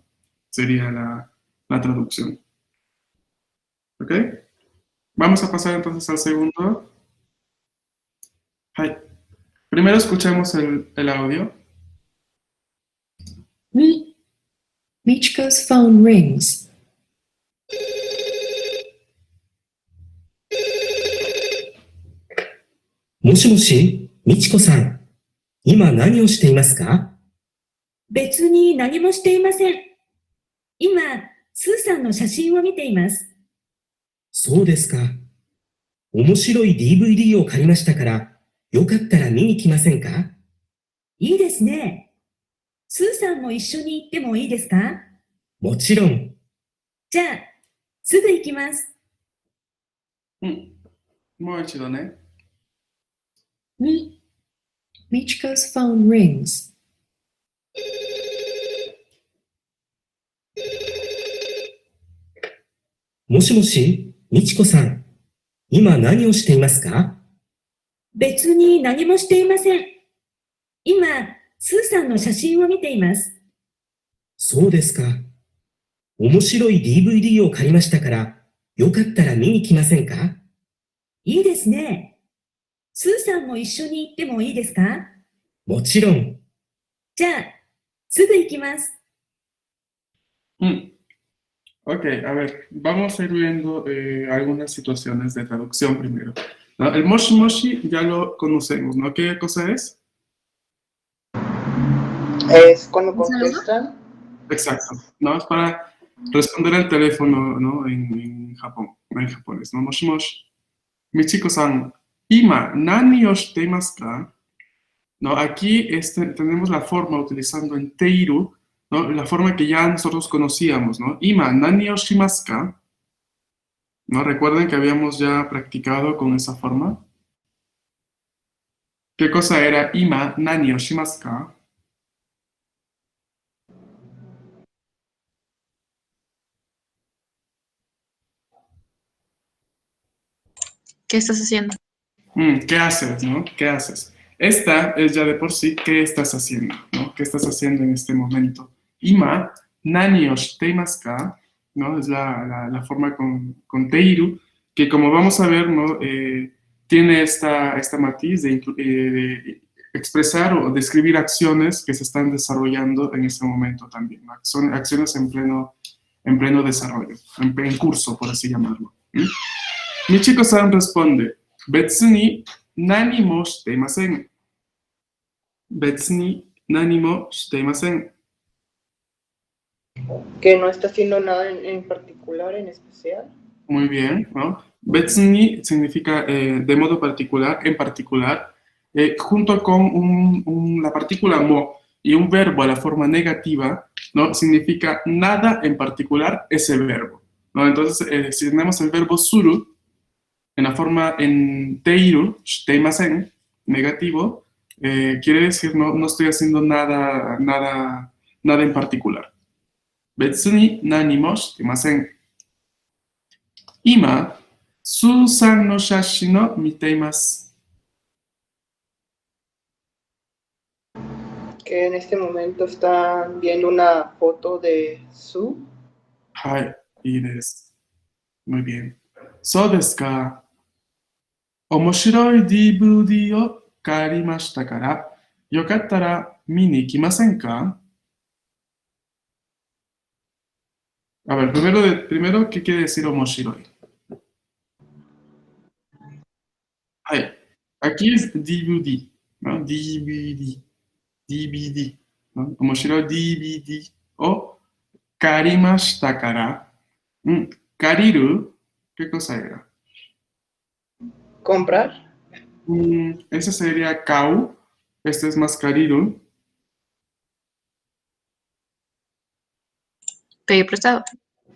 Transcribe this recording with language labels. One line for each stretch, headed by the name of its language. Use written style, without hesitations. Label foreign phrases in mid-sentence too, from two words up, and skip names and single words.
Spanish: Sería la traducción. ¿Ok? Vamos a pasar entonces al segundo.
English: Hi.
Spanish: Primero escuchemos el audio.
English: Michiko's phone rings.
Japanese: もしもし、みちこさん。今何をしていますか？別に何もしていません。今、スーさんの写真を見ています。そうですか。面白い DVD を借りましたから、よかったら見に来ませんか？いいですね。スーさんも一緒に行ってもいいですか？もちろん。じゃあ、すぐ行きます。もう一度ね。
English: Michiko's phone rings.
Japanese: もしもし、みちこさん。今何をしていますか？別に何もしていません。今、スーさんの写真を見ています。そうですか。面白い DVD を借りましたから、よかったら見に来ませんか？いいですね。スーさんも一緒に行ってもいいですか？もちろん。じゃあ、すぐ行きます。
Spanish: Ok, a ver, vamos a ir viendo algunas situaciones de traducción primero, ¿no? El
Japanese: もしもし
Spanish: ya lo conocemos, ¿no? ¿Qué cosa es? Es cuando contestan. Exacto, ¿no? Es para responder al teléfono, ¿no? En Japón, en japonés, ¿no?
Japanese: もしもし. Michiko-san, 今何をしていますか?
Spanish: ¿No? Aquí tenemos la forma utilizando en teiru, ¿no? La forma que ya nosotros conocíamos, ¿no?
Japanese: 今何をしますか?
Spanish: ¿No? Recuerden que habíamos ya practicado con esa forma. ¿Qué cosa era
Japanese: 今何をしますか?
Spanish: ¿Qué estás haciendo? ¿Qué haces, no? ¿Qué haces? Esta es ya de por sí, ¿qué estás haciendo, no? ¿Qué estás haciendo en este momento?
Japanese: 今、何をしていますか,
Spanish: ¿no? Es la forma con teiru, que como vamos a ver, ¿no? Tiene esta matiz de expresar o describir acciones que se están desarrollando en ese momento también, ¿no? Son acciones en pleno desarrollo, en curso, por así llamarlo. Michiko-san responde,
Japanese: 別に何もしていません. 別に何もしていません.
Spanish: Que no está haciendo nada en particular, en especial. Muy bien, ¿no?
Japanese: 別に
Spanish: significa de modo particular, en particular, junto con la partícula mo y un verbo a la forma negativa, ¿no? Significa nada en particular ese verbo, ¿no? Entonces, si tenemos el verbo suru, en la forma en teiru, shiteimasen, negativo, quiere decir no estoy haciendo nada en particular.
Japanese: 別に何もしていません. 今、スーさんの写真を見ています.
Spanish: Que en este momento están viendo una foto de Sue.
Japanese: はい、いいです.
Spanish: Muy bien.
Japanese: そうですか。面白い DVD を借りましたから、よかったら見に行きませんか?
Spanish: A ver, primero, ¿qué quiere decir omoshiroi? Hai. Aquí es DVD, ¿no? DVD, ¿no?
Japanese: 面白い DVD を借りましたから.
Spanish: Kariru, ¿qué cosa era? Comprar. Ese sería kau. Este es más kariru. Pedir prestado.